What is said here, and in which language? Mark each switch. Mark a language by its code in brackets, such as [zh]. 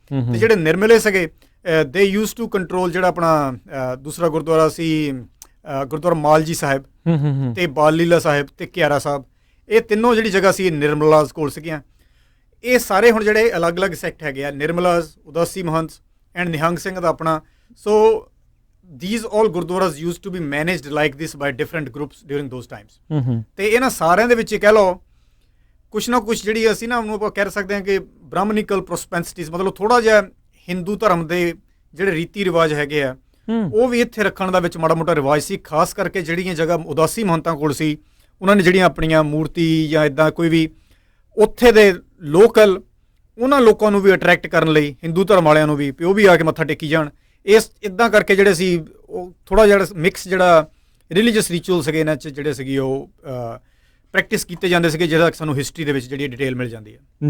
[pa] ਤੇ ਜਿਹੜੇ ਨਿਰਮਲੇ ਸੀਗੇ ਦੇ ਯੂਜ਼ ਟੂ ਕੰਟਰੋਲ ਜਿਹੜਾ ਆਪਣਾ ਦੂਸਰਾ ਗੁਰਦੁਆਰਾ ਸੀ ਗੁਰਦੁਆਰਾ ਮਾਲਜੀ ਸਾਹਿਬ ਤੇ ਬਾਲ ਲੀਲਾ ਸਾਹਿਬ ਤੇ ਕਿਆਰਾ ਸਾਹਿਬ, ਇਹ ਤਿੰਨੋਂ ਜਿਹੜੀ ਜਗ੍ਹਾ ਸੀ ਨਿਰਮਲਾਜ਼ ਕੋਲ ਸੀਗੀਆਂ। ਇਹ ਸਾਰੇ ਹੁਣ ਜਿਹੜੇ ਅਲੱਗ-ਅਲੱਗ ਸੈਕਟ ਹੈਗੇ ਆ, ਨਿਰਮਲਾਜ਼, ਉਦਾਸੀ ਮਹੰਤ ਐਂਡ ਨਿਹੰਗ ਸਿੰਘ ਦਾ ਆਪਣਾ। [en] So these all gurudwaras used to be managed like this by different groups during those times। [pa] ਤੇ ਇਹਨਾਂ ਸਾਰਿਆਂ ਦੇ ਵਿੱਚ ਕਹਿ ਲਓ ਕੁਛ ਨਾ ਕੁਛ ਜਿਹੜੀ ਅਸੀਂ ਨਾ ਉਹਨੂੰ ਆਪਾਂ ਕਹਿ ਸਕਦੇ ਹਾਂ ਕਿ ਬ੍ਰਾਹਮਣਿਕਲ ਪ੍ਰੋਸਪੈਂਸਿਟੀਜ਼, ਮਤਲਬ ਥੋੜ੍ਹਾ ਜਿਹਾ ਹਿੰਦੂ ਧਰਮ ਦੇ ਜਿਹੜੇ ਰੀਤੀ ਰਿਵਾਜ ਹੈਗੇ ਆ ਉਹ ਵੀ ਇੱਥੇ ਰੱਖਣ ਦਾ ਵਿੱਚ ਮਾੜਾ ਮੋਟਾ ਰਿਵਾਜ ਸੀ। ਖਾਸ ਕਰਕੇ ਜਿਹੜੀਆਂ ਜਗ੍ਹਾ ਉਦਾਸੀ ਮਹੰਤਾਂ ਕੋਲ ਸੀ ਉਹਨਾਂ ਨੇ ਜਿਹੜੀਆਂ ਆਪਣੀਆਂ ਮੂਰਤੀ ਜਾਂ ਇੱਦਾਂ ਕੋਈ ਵੀ ਉੱਥੇ ਦੇ ਲੋਕਲ ਉਹਨਾਂ ਲੋਕਾਂ ਨੂੰ ਵੀ ਅਟਰੈਕਟ ਕਰਨ ਲਈ, ਹਿੰਦੂ ਧਰਮ ਵਾਲਿਆਂ ਨੂੰ ਵੀ ਉਹ ਵੀ ਆ ਕੇ ਮੱਥਾ ਟੇਕੀ ਜਾਣ, ਇਸ ਇੱਦਾਂ ਕਰਕੇ ਜਿਹੜੇ ਸੀ ਉਹ ਥੋੜ੍ਹਾ ਜਿਹਾ ਮਿਕਸ ਜਿਹੜਾ ਰਿਲੀਜੀਅਸ ਰਿਚੁਅਲ ਸੀਗੇ ਇਹਨਾਂ 'ਚ ਜਿਹੜੇ ਸੀਗੇ ਉਹ ਪ੍ਰੈਕਟਿਸ ਕੀਤੇ ਜਾਂਦੇ ਸੀਗੇ, ਜਿਹਦਾ ਸਾਨੂੰ ਹਿਸਟਰੀ ਦੇ ਵਿੱਚ ਜਿਹੜੀ ਡਿਟੇਲ ਮਿਲ ਜਾਂਦੀ ਹੈ।